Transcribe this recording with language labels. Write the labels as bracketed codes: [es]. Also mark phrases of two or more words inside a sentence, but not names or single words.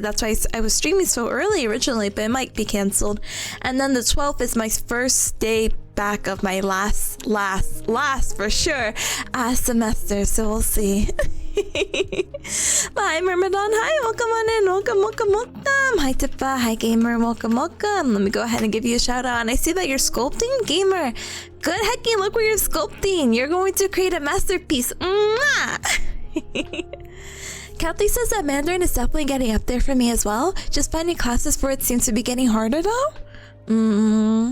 [en] That's why I was streaming so early originally, but it might be canceled. And then the 12th is my first day back of my last for sure semester, so we'll see. Bye Myrmidon, hi, welcome on in, welcome. Hi Tippa, hi Gamer, welcome. Let me go ahead and give you a shout out. And I see that you're sculpting, Gamer. Good hecking, look where you're sculpting. You're going to create a masterpiece. Mwah! Kathy says that Mandarin is definitely getting up there for me as well. Just finding classes for it seems to be getting harder though.